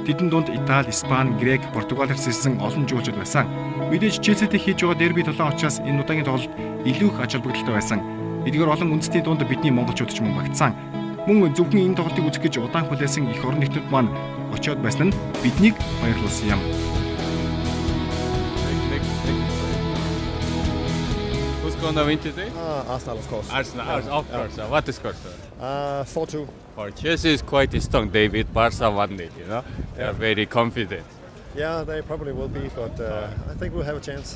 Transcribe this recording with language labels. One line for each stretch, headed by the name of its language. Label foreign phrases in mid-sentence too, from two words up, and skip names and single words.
Mongolian: Тэдэн дунд Итали, Испани, Грек, Португал ирсэн олон жуулчид байсан. Мэдээж Челситэй хийж байгаа дерби толгойн учраас энэ удаагийн тоглолт илүү их ач холбогдолтой байсан. Эдгээр олон үндэстний дунд бидний монголчууд ч мөн багтсан. Мөн зөвхөн энэ тоглолтыг үзэх гэж удаан хүлээсэн их орон нэгтнүүд маань очиод байсан нь биднийг баярлуулсан юм.
English: Who's gonna win today? Arsenal, of course. Arsenal, of course. What is score? 4-2. For Chelsea is quite strong. They beat Barca 1-0, you know. They are very confident. Yeah, they probably will be, but I think we'll have a chance.